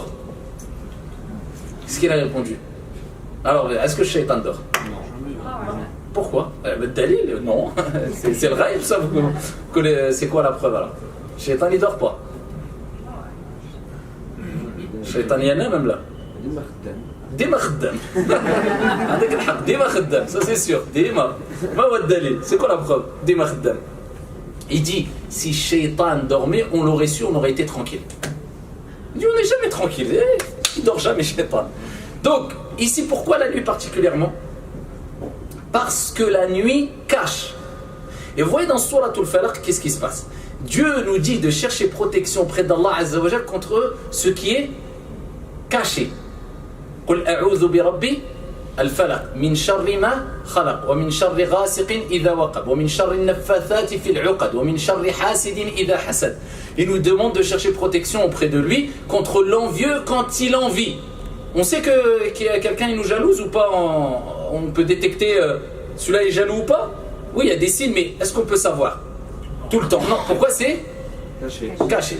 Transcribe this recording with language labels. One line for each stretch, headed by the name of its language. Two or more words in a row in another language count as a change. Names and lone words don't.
French: Qu'est-ce qu'il a répondu? Alors, est-ce que le shaitan dort? Non. Pourquoi? Dalil, non. C'est le raïb, ça. C'est quoi la preuve alors? Le shaitan, il ne dort pas. Le shaitan, il y en a même là.
Arabic: دايما خدام. دايما خدام,
French: ça c'est sûr. Dima. C'est quoi la preuve?
Arabic: دايما خدام.
French: Il dit, si Shaitan dormait, on l'aurait su, on aurait été tranquille. Il dit, on n'est jamais tranquille. Il dort jamais, Shaitan. Donc, ici, pourquoi la nuit particulièrement? Parce que la nuit cache. Et vous voyez dans Souratul Falaq, qu'est-ce qui se passe? Dieu nous dit de chercher protection auprès d'Allah
Arabic: عز وجل
French: contre ce qui est caché.
Arabic: قل أعوذ بربي الفلق من شر ما خلق ومن شر غاسق إذا وقب ومن شر النفاثات في العقد ومن شر حاسد إذا حسد.
French: Il nous demande de chercher protection auprès de lui contre l'envieux quand il envie. On sait qu'il y a quelqu'un qui nous jalouse ou pas? On peut détecter celui-là est jaloux ou pas? Oui, il y a des signes, mais est-ce qu'on peut savoir? Tout le temps. Non, pourquoi c'est caché.